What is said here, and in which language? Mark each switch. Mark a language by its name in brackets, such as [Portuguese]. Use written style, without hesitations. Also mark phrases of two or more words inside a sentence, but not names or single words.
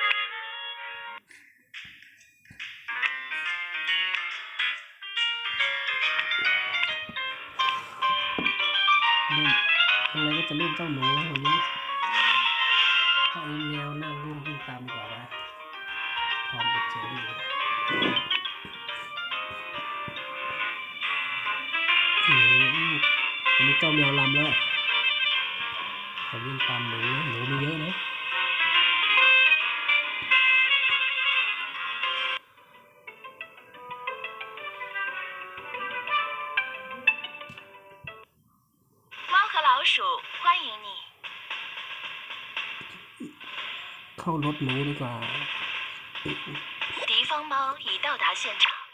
[Thai] อะไรก็จะเล่นเจ้าหนูวันนี้ถ้าไอ้แมวนั่งเล่นวิ่งตามดีกว่านะพร้อมกับเจอรี่วันนี้เจ้าแมวลำแล้วเขาวิ่งตามหนูมีเยอะนะ [Chinese] 猫和老鼠欢迎你。 [Thai] เข้ารถหนูดีกว่า [Chinese] 敌方猫已到达现场。